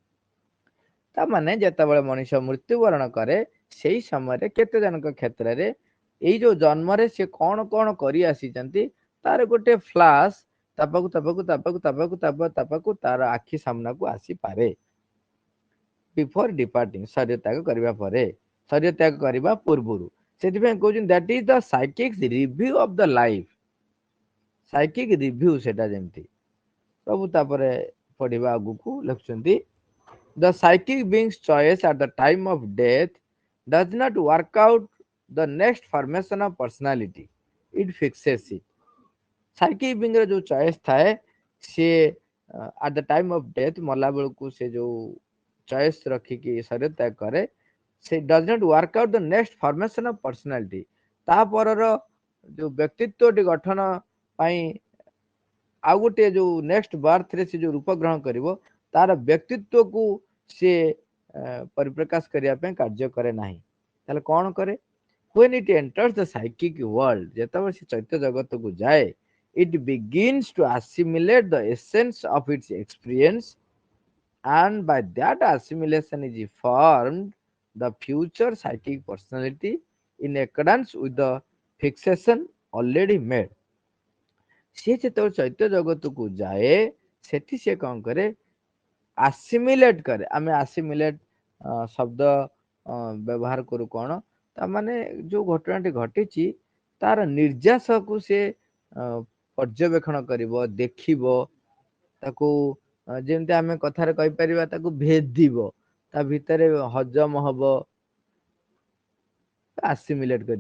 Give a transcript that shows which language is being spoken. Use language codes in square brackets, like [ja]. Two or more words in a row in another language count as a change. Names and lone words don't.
[or] ତା ମାନେ ଯେତେବେଳେ ମଣିଷ ମୃତ୍ୟୁବରଣ କରେ ସେଇ ସମୟରେ କେତେ ଜଣଙ୍କ କ୍ଷେତ୍ରରେ ଏଇ ଯୋଉ ଜନ୍ମରେ ସେ କଣ କଣ କରି ଆସିଛନ୍ତି ତାର ଗୋଟେ ଫ୍ଲାସ ତାପାକୁ ତାପାକୁ ତାପାକୁ ତାପାକୁ ତାପାକୁ ତାର ଆଖି ସାମ୍ନାକୁ ଆସିପାରେ [en] before departing, [or] ଶରୀର ତ୍ୟାଗ କରିବା ପରେ, ଶରୀର ତ୍ୟାଗ କରିବା ପୂର୍ବରୁ। ସେଥିପାଇଁ କହୁଛନ୍ତି [en] that is the psychic review of the life, psychic review [or] ସେଟା ଯେମିତି। ପ୍ରଭୁ ତାପରେ ପଢିବା ଆଗକୁ ଲେଖୁଛନ୍ତି [en] the psychic being's choice at the time of death does not work out the next formation of personality, it fixes it। psychic being [or] ର ଯୋଉ ଚଏସ ଥାଏ ସିଏ [en] at the time of death [or] ମଲା ବେଳକୁ ସେ ଯୋଉ ଚଏସ୍ ରଖିକି ଶରୀର ତ୍ୟାଗ କରେ, ସେ [en] does not work out the next formation of personality। [or] ତା ପରର ଯୋଉ ବ୍ୟକ୍ତିତ୍ୱଟି ଗଠନ ପାଇଁ ଆଉ ଗୋଟେ ଯୋଉ [en] next birthରେ [or] ସେ ଯୋଉ ରୂପ ଗ୍ରହଣ କରିବ, ତାର ବ୍ୟକ୍ତିତ୍ୱକୁ ସେ ପରିପ୍ରକାଶ କରିବା ପାଇଁ କାର୍ଯ୍ୟ କରେ ନାହିଁ। ତାହେଲେ କଣ କରେ? [en] when it enters the psychic world, [or] ଯେତେବେଳେ ସେ ଚୈତ୍ୟ ଜଗତକୁ ଯାଏ, [en] it begins to assimilate the essence of its experience, and by that assimilation is formed the future psychic personality in accordance with the fixation already made। [or] ସିଏ ଯେତେବେଳେ ଚୈତ୍ୟ ଜଗତକୁ ଯାଏ, ସେଠି ସେ କଣ କରେ? ଆସିମିଲେଟ କରେ। ଆମେ ଆସିମିଲେଟ ଶବ୍ଦ ବ୍ୟବହାର କରୁ କଣ? ତା ମାନେ ଯୋଉ ଘଟଣାଟି ଘଟିଛି ତାର ନିର୍ଯାସକୁ ସେ ପର୍ଯ୍ୟବେକ୍ଷଣ କରିବ, ଦେଖିବ, ତାକୁ ଯେମିତି ଆମେ କଥାରେ କହିପାରିବା ତାକୁ ଭେଦିବ, ତା ଭିତରେ ହଜମ ହବ, ଆସିମିଲେଟ କରିବ।